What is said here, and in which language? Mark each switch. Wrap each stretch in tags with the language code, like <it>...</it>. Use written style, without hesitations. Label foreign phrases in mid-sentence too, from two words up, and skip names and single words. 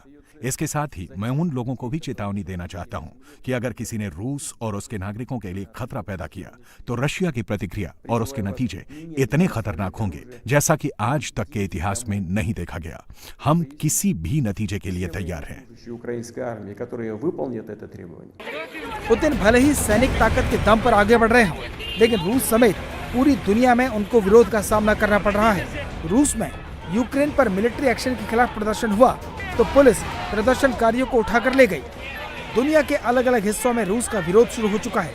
<hi>इसके साथ ही मैं उन लोगों को भी चेतावनी देना चाहता हूं कि अगर किसी ने रूस और उसके नागरिकों के लिए खतरा पैदा किया, तो रशिया की प्रतिक्रिया और उसके नतीजे इतने खतरनाक होंगे जैसा कि आज तक के इतिहास में नहीं देखा गया। हम किसी भी नतीजे के लिए तैयार हैं।</hi> <ru>Украинской армии, которая выполнит это требование.</ru> <hi>पुतिन भले ही सैनिक ताकत के दम पर आगे बढ़ रहे हों, लेकिन रूस समेत पूरी दुनिया में उनको विरोध का सामना करना पड़ रहा है। रूस में यूक्रेन पर</hi> <en>military action</en> <hi>के खिलाफ प्रदर्शन हुआ तो पुलिस प्रदर्शनकारियों को उठाकर ले गई। दुनिया के अलग अलग हिस्सों में रूस का विरोध शुरू हो चुका है।</hi>